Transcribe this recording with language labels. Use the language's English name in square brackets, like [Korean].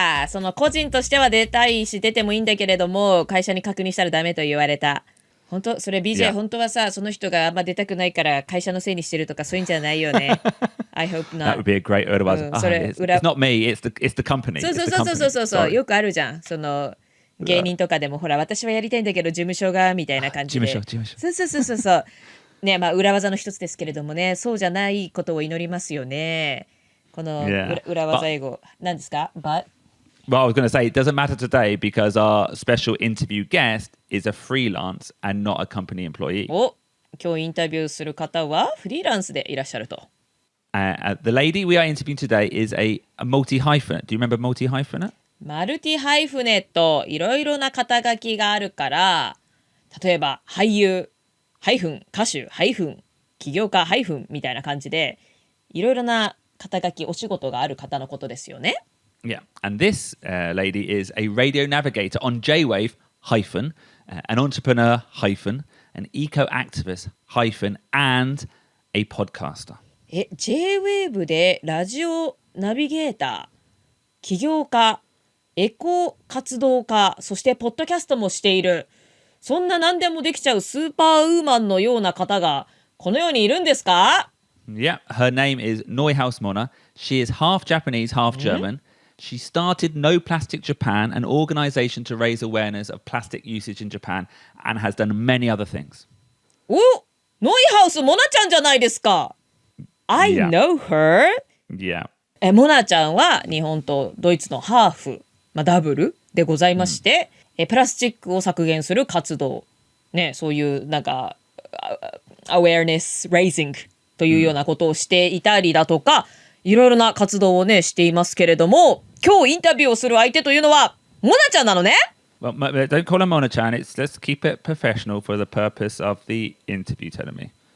[Japanese] その個人としては出たいし出てもいいんだけれども会社に確認したらダメと言われた。本当それ BJ、 [English] Yeah. [Japanese] 本当はさその人があんま出たくないから会社のせいにしてるとかそういうんじゃないよね。 [English] I hope not. That would be a great 裏技。 It's not me, it's the company. [Japanese] そうよくあるじゃん。その芸人とかでもほら私はやりたいんだけど事務所がみたいな感じで。事務所。そう。ねまあ裏技の一つですけれどもねそうじゃないことを祈りますよね。この裏技英語何ですか [English] Well, I was going to say, it doesn't matter today because our special interview guest is a freelance and not a company employee. [Japanese] 今日インタビューする方はフリーランスでいらっしゃると。 [English] The lady we are interviewing today is a multi-hyphenate. Do you remember multi-hyphenate? [Japanese] マルティハイフネットいろいろな肩書きがあるから例えば俳優ハイフン歌手ハイフン起業家ハイフンみたいな感じでいろいろな肩書きお仕事がある方のことですよね。 [English] Yeah, and this lady is a radio navigator on J-Wave hyphen, an entrepreneur hyphen, an eco-activist hyphen, and a podcaster. [Japanese] J-Wave でラジオナビゲーター、起業家、エコ活動家、そしてポッドキャストもしている。そんな何でもできちゃうスーパーウーマンのような方がこの世にいるんですか？ [English] Yeah, her name is Neuhaus Mona. She is half Japanese, half German.She started No Plastic Japan, an organization to raise awareness of plastic usage in Japan, and has done many other things. [Japanese] ノイハウスモナちゃんじゃないですか。 [English] I know her. Yeah. [Japanese] モナちゃんは日本とドイツのハーフ、ダブルでございまして、プラスチックを削減する活動、ね、そういうなんか [English] awareness raising [Japanese] というようなことをしていたりだとか、いろいろな活動をねしていますけれども、今日インタビューをする相手というのはモナちゃんなのね。 [English] Well, don't call her Mona-chan. Let's keep it professional for the purpose of the interview, telling me.